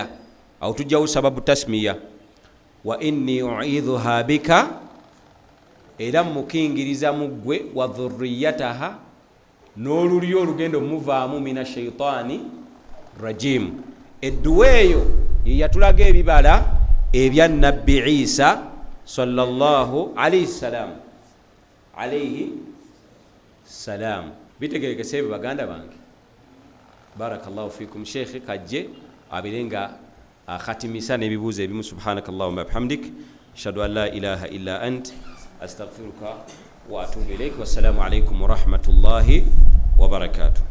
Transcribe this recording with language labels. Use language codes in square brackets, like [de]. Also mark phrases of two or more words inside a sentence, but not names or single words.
[lg] Awo tujjawo sababu tasmiya. [ar] وإني أعيذها بك, [lg] era mukingiriza muggwe, [ar] وذريتها, [lg] n'olulyo olugenda omuvaamu [ar] من الشيطان الرجيم. [lg] Edduwa eyo ye yatulaga ebibala ebya Nabbi Isa [ar] صلى الله عليه وسلم. [lg] Bitegerekese ebyo baganda bange. [ar] بارك الله فيكم. [lg] Sheikh kajje abirenga akhatimisa n'ebibuuzo ebimu. [ar] سبحانك اللهم بحمدك أشهد أن لا إله إلا أنت أستغفرك وأتوب إليك. والسلام عليكم ورحمة الله وبركاته.